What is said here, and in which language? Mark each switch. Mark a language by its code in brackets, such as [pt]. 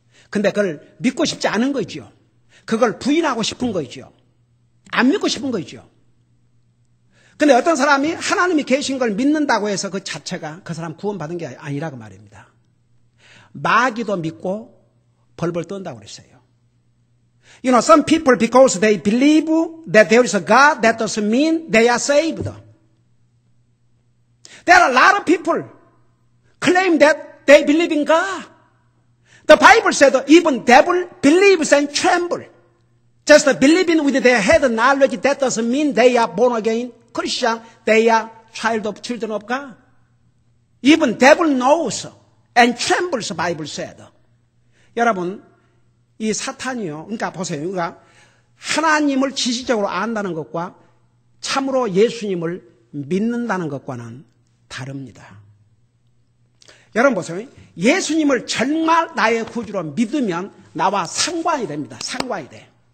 [ko] 근데 그걸 믿고 싶지 않은 거죠. 그걸 부인하고 싶은 거죠. 안 믿고 싶은 거죠. 근데 어떤 사람이 하나님이 계신 걸 믿는다고 해서 그 자체가 그 사람 구원받은 게 아니라고 말입니다. 마귀도 믿고 벌벌 떤다고 그랬어요. [en] You know, some people, because they believe that there is a God, that doesn't mean they are saved. There are a lot of people claim that they believe in God. The Bible said even devil believes and tremble. Just believing with their head knowledge, that doesn't mean they are born again Christian. They are children of God. Even devil knows and trembles, the Bible said. [ko] 여러분, 이 사탄이요. 그러니까 보세요. 그러니까 하나님을 지식적으로 안다는 것과 참으로 예수님을 믿는다는 것과는 다릅니다. 여러분 보세요. 예수님을 정말 나의 구주로 믿으면 나와 상관이 됩니다. 상관이 돼.